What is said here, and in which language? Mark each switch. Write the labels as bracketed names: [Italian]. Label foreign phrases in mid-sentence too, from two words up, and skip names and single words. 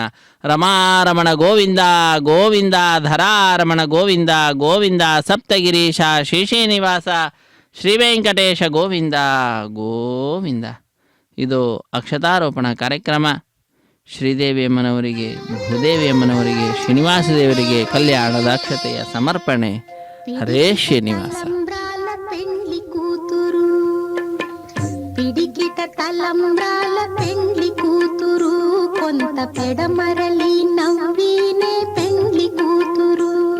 [Kannada] ರಮಾರಮಣ ಗೋವಿಂದ ಗೋವಿಂದ, ಧರಾರಮಣ ಗೋವಿಂದ ಗೋವಿಂದ, ಸಪ್ತಗಿರೀಶ ಶ್ರೀಶ್ರೀನಿವಾಸ ಶ್ರೀ ವೆಂಕಟೇಶ ಗೋವಿಂದ ಗೋವಿಂದ. ಇದು ಅಕ್ಷತಾರೋಪಣ ಕಾರ್ಯಕ್ರಮ. ಶ್ರೀದೇವಿ ಅಮ್ಮನವರಿಗೆ, ಭೂದೇವಿ ಅಮ್ಮನವರಿಗೆ, ಶ್ರೀನಿವಾಸ ದೇವರಿಗೆ ಕಲ್ಯಾಣದ ಅಕ್ಷತೆಯ ಸಮರ್ಪಣೆ. ಹರೇ ಶ್ರೀನಿವಾಸ. [Telugu] పెండ్లి కూతురు పిడికిట తలంబ్రాల పెండ్లి కూతురు కొంత పెడమరలి నవ్వినే పెండ్లి కూతురు